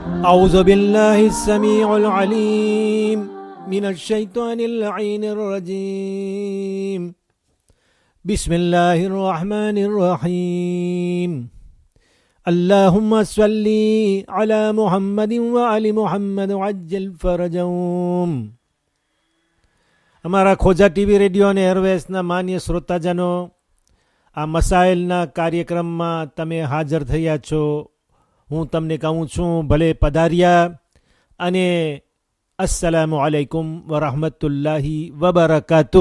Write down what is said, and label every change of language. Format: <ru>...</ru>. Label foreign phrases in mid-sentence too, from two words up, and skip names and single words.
<ar>أعوذ بالله السميع العليم من الشيطان اللعين الرجيم بسم الله الرحمن الرحيم اللهم صل على محمد وآل محمد وعجل فرجهم.</ar> <gu>અમારા ખોજા ટીવી રેડિયો અને એરવેસના માન્ય શ્રોતાજનો, આ મસાઇલના કાર્યક્રમમાં તમે હાજર થયા છો. હું તમને કહું છું ભલે પધાર્યા અને</gu> <ar>السلام عليكم ورحمة الله وبركاته.</ar>